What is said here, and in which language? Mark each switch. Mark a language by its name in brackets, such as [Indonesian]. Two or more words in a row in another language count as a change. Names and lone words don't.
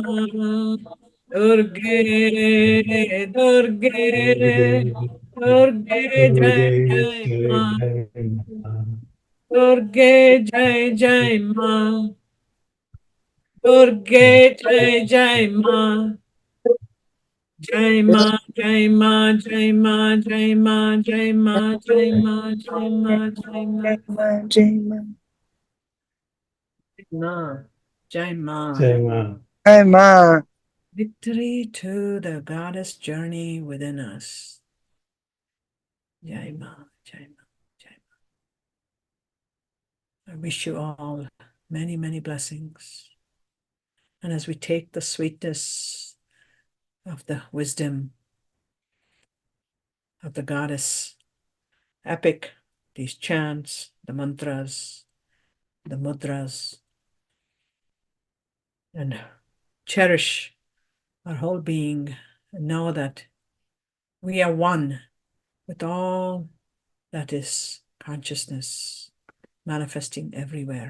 [Sanskrit] Durge, Durge, Durge, Jai Jai Ma. Durge, Jai Jai Ma. Durge, Jai Jai Ma. Jai Ma, Jai Ma, Jai Ma, Jai Ma, Jai Ma, Jai Ma, Jai Ma, Jai Ma. Ma, Jai Ma. Jai Ma. [English] Victory to the goddess journey within us. [Sanskrit] Jai Ma, Jai Ma, Jai Ma. [English] I wish you all many, many blessings. And as we take the sweetness of the wisdom of the goddess epic, these chants, the mantras, the mudras, and cherish our whole being and know that we are one with all that is consciousness manifesting everywhere.